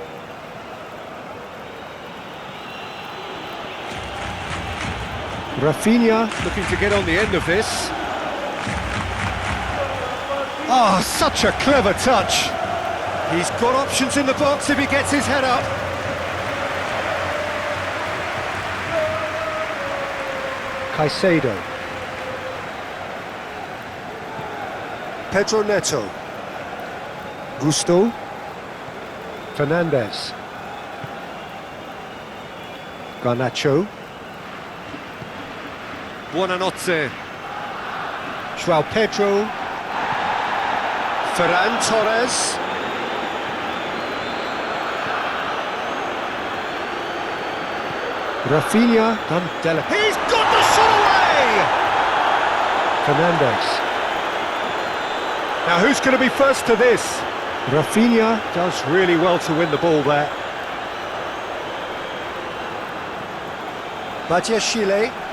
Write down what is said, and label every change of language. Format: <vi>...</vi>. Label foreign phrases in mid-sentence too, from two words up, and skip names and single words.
<en>Rafinha looking to get on the end of this. Oh, such a clever touch. He's got options in the box if he gets his head up. Caicedo. Pedro Neto. Gusto. Fernandez. Garnacho. Buonanotte. João Pedro. Ferran Torres. Rafinha done delicate. He's got the shot away! Fernandez. Now who's going to be first to this? Rafinha does really well to win the ball there. Badiashile.</en>